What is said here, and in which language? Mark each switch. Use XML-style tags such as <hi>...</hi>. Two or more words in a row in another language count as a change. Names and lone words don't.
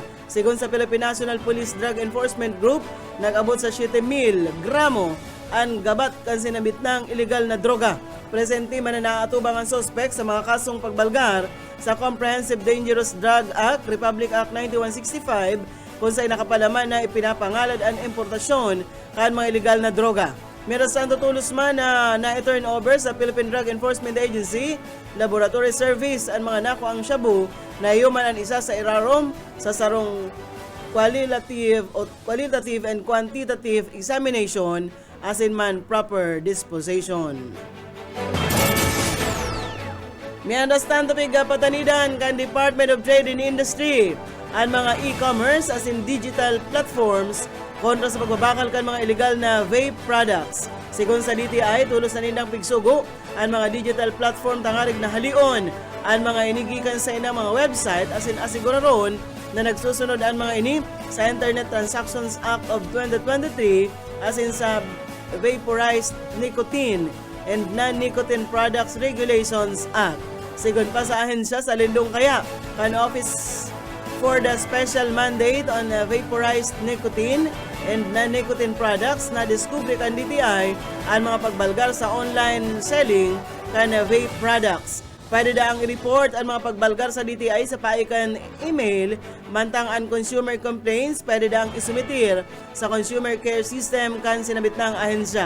<bik>Sigon sa Philippine National Police Drug Enforcement Group, nag-abot sa 7,000 gramo ang gabat kan sinabit ng illegal na droga. Presente man na naatubang ang suspect sa mga kasong pagbalgar sa Comprehensive Dangerous Drug Act, Republic Act 9165, kung sa'y nakapalaman na ipinapangalad ang importasyon kan mga illegal na droga. Meron sa tutulos man na na-turn over sa Philippine Drug Enforcement Agency, Laboratory Service ang mga nakuang shabu na human ang isa sa irarom sa sarong</bik> <en>qualitative and quantitative examination as in</en> <bik>man</bik> <en>proper disposition.</en> <bik>May understand to patanidan kan Department of Trade and Industry ang mga e-commerce as in</bik> <en>digital platforms</en> <bik>kontra sa pagbabakal kan mga illegal na</bik> <en>vape products.</en> <bik>Sigon sa DTI, tulos na nindang pigsugo ang mga</bik> <en>digital platform</en> <bik>tangarig na halion ang mga inigikan sa inang mga website</bik> <en>as in</en> <bik>asiguraron na nagsusunod ang mga ini sa Internet Transactions Act of 2023</bik> <en>as in</en> <bik>sa vaporized nicotine and Non-Nicotine Products Regulations Act. Sigon pa sa ahensya sa Lindong Kaya, kan Office for the Special Mandate on Vaporized Nicotine and Non-Nicotine Products na diskubre kan DTI ang mga pagbalgar sa</bik> <en>online selling</en> <bik>kan</bik> <en>vape products.</en> <bik>Pwede da ang i-report ang mga pagbalgar sa DTI sa paikan email, mantang ang</bik> <en>consumer complaints</en> <bik>pwede da ang isumitir sa</bik> <en>consumer care system</en> <bik>kan sinabit ng ahensya.</bik>